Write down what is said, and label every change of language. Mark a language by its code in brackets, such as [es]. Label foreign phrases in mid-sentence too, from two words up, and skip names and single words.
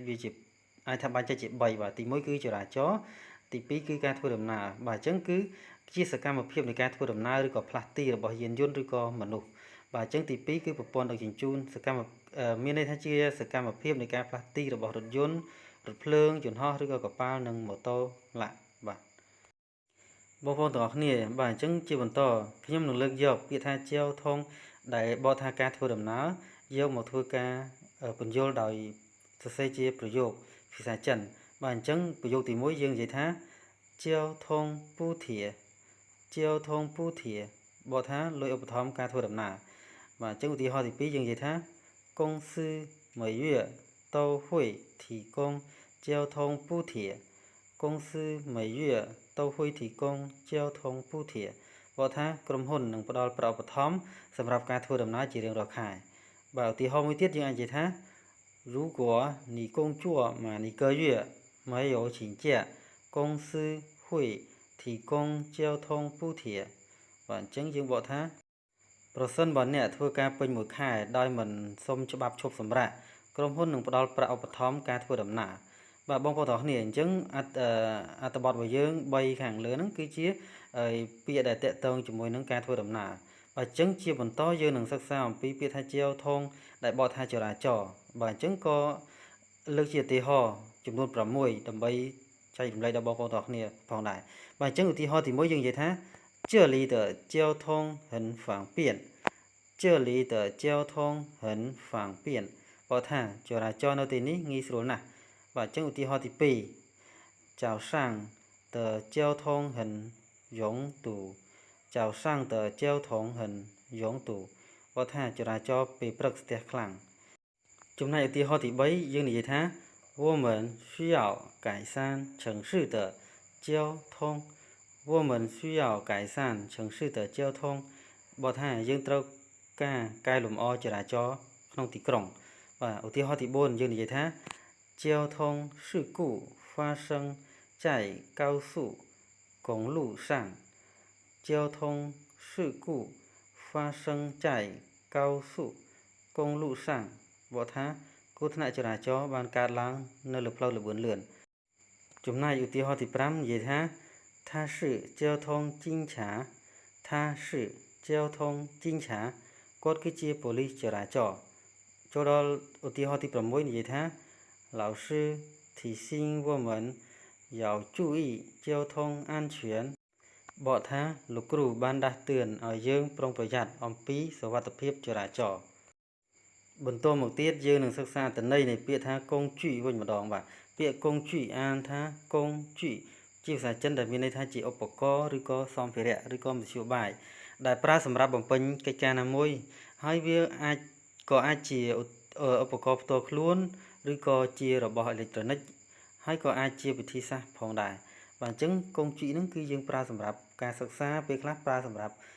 [km] វាជាអាចថាបែងចែកជា3បាទទី1គឺចរាចរណ៍ទី2គឺការធ្វើដំណើរបាទអញ្ចឹងគឺជាសកម្មភាពនៃការធ្វើដំណើរឬក៏ផ្លាស់ទីរបស់យានយន្តឬក៏មនុស្សបាទអញ្ចឹងទី2គឺប្រព័ន្ធដឹកជញ្ជូនមានន័យថាជាសកម្មភាពនៃការផ្លាស់ទីរបស់រថយន្តរថភ្លើងយន្តហោះឬក៏កប៉ាល់និងម៉ូតូឡាក់បាទបងប្អូនទាំងអស់គ្នាបាទអញ្ចឹងជាបន្តខ្ញុំនឹងលើកយកពាក្យថា交通ដែលបកថាការធ្វើដំណើរយកមកធ្វើ ការពន្យល់ដោយសរសេរជាប្រយោគភាសាចិនបាទអញ្ចឹងប្រយោគទី1យើងនិយាយថា [zh] 交通补贴交通补贴 [km] ប កថាលុយឧបត្ថម្ភការធ្វើដំណើរបាទអញ្ចឹងឧទាហរណ៍ទី2យើងនិយាយថា [zh] 公司每月都会提供交通补贴公司每月都会提供交通补贴 [km] បកថាក្រុមហ៊ុននឹងផ្ដល់ប្រាក់ឧបត្ថម្ភសម្រាប់ការធ្វើដំណើរជារៀងរាល់ខែបាទឧទាហរណ៍មួយទៀតយើងអាចនិយាយថា [zh] 如果你工作满1个月没有请假公司会提供交通补贴 [km] បាទអញ្ចឹងយើងបកថាប្រសិនបើអ្នកធ្វើការពេញ 1ខែដោយមិនសុំច្បាប់ឈប់សម្រាកក្រុមហ៊ុននឹងផ្ដល់ប្រាក់ឧបត្ថម្ភការធ្វើដំណើរបាទបងប្អូនទាំងគ្នាអញ្ចឹងអត្ថបទរបស់យើង3ខាងលើហ្នឹងគឺជាពាក្យដែលតកតងជាមួយនឹងការធ្វើដំណើរបាទអញ្ចឹងជាបន្តយើងនឹងសិក្សាអំពីពាក្យថាជាវធងដែលបកថាចរាចរណ៍បាទអញ្ចឹងក៏លើកជាឧទាហរណ៍ចំនួន6ដើម្បីចែករំលែកដល់បងប្អូនទាំងគ្នាផងដែរបាទអញ្ចឹងឧទាហរណ៍ទី1យើងនិយាយថា [zh] 这里的交通很方便这里的交通很方便 [km] បកថាចរាចរណ៍នៅទីនេះងាយស្រួលណាស់បាទអញ្ចឹងឧទាហរណ៍ទី 2 [zh] 早上的交通很拥堵早上的交通很拥堵 [km] បកថាចរាចរណ៍ពេលព្រឹកស្ទះខ្លាំងចំណែកឧទាហរណ៍ទី3យើងនិយាយថា [zh] 我们需要改善城市的交通我们需要改善城市的交通 [km] បកថាយើងត្រូវការកែលម្អចរាចរណ៍ក្នុងទីក្រុងបាទឧទាហរណ៍ទី4យើងនិយាយថា [zh] 交通事故发生在高速公路上交通事故发生在高速公路上 [km] បកថាគ្រោះថ្នាក់ចរាចរណ៍បានកើតឡើងនៅលើផ្លូវល្បឿនលឿនចំណែកឧទាហរណ៍ទី5និយាយថា [zh] 它是交通警察它是交通警察 [km] គាត់គឺជាប៉ូលីស ចរាចរណ៍ចូលដល់ឧទាហរណ៍ទី6និយាយថា [zh] 老师提醒我们要注意交通安全 [km] បកថាលោកគ្រូ បានដាស់តឿនឲ្យយើងប្រុងប្រយ័ត្នអំពីសុវត្ថិភាពចរាចរណ៍បន្តមកទៀតយើង នឹងសិក្សាអត្ថន័យនៃពាក្យថាកងជីវិញម្ដងបាទពាក្យកងជីអានថាកងជីជាភាសាចិនដែលមានន័យថាជាឧបករណ៍ឬក៏សម្ភារៈឬក៏មធ្យោបាយដែលប្រើសម្រាប់បំពេញកិច្ចការណាមួយហើយវាអាចជាឧបករណ៍ផ្ទាល់ខ្លួនឬក៏ជារបស់អេឡិចត្រូនិកហើយក៏អាចជាវិធីសាស្ត្រផងដែរបាទអញ្ចឹងកងជីហ្នឹងគឺយើងប្រើសម្រាប់ការសិក្សាពេលខ្លះប្រើសម្រាប់